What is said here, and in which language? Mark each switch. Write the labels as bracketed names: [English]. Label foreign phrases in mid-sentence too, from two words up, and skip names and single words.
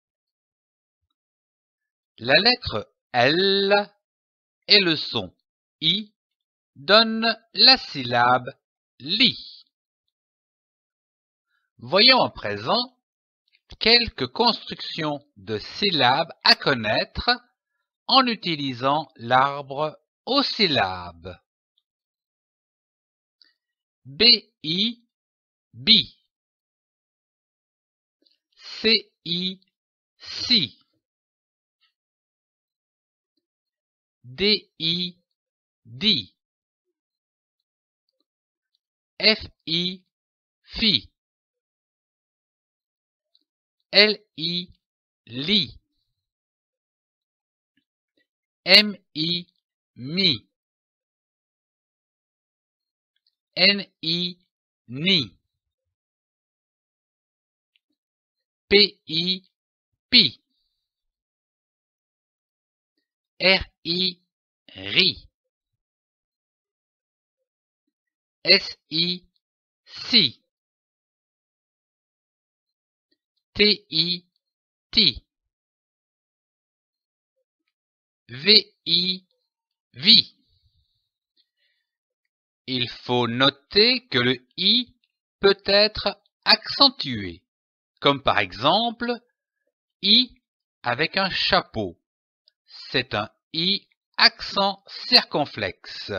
[French] La lettre L et le son I donnent la syllabe lit. Voyons à présent quelques constructions de syllabes à connaître en utilisant l'arbre aux syllabes. B-I, bi. C-I, si. D-I, di. F-I, fi. L-I, li. M-I, mi. N-I, ni. P-I, pi. R-I, ri. S-I, si. T-I, ti. V-I, vi. Il faut noter que le I peut être accentuées, comme par exemple I avec un chapeau. C'est un I accent circonflexe.